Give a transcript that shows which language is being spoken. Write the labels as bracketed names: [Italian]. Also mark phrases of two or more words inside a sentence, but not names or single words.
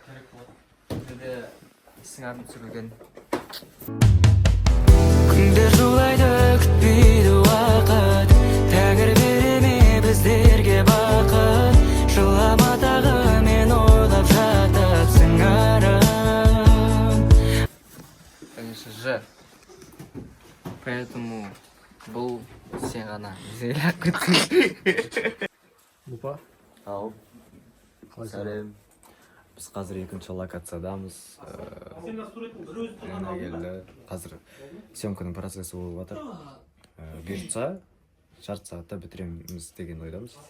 [Kazakh] Бізде сыңарым түсірілген. Күндер жолайды күтпейді уақыт, тәңір бере ме біздерге бақыт, жылама тағы мен ойлап жатып сыңарым. [Russian] Конечно же. [Kazakh] Поэтому бұл сен ғана зейләп күттің. Лупа. Ау, Қалай сәлем. Біз қазір екінші локациядамыз. Мына келді. Қазір съемканың процесі болып жатыр. Бұйыртса, жарты сағатта бітіреміз деген ойдамыз.